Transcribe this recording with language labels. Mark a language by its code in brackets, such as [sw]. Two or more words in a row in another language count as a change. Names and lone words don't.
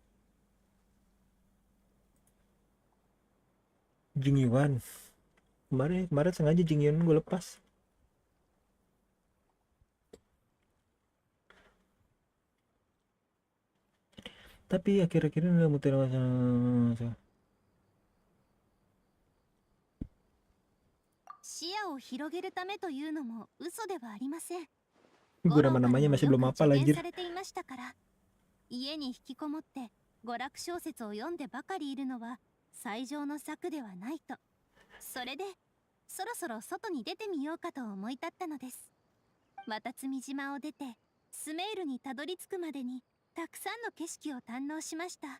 [id] Jing Yuan. Kemarin sengaja Jing Yuan gue lepas. Tapi akhir-akhir ini udah muter masalah. [ja] 視野を広げるためというのも嘘ではありません。 [id] Gue nama-namanya masih belum hafal [ja] 助 [id] anjir. [ja] 言されていましたから。家に引きこもって娯楽小説を読んでばかりいるのは最上の策ではないと。それでそろそろ外に出てみようかと思い立ったのです。渡積島を出てスメールにたどり着くまでにたくさんの景色を堪能しました。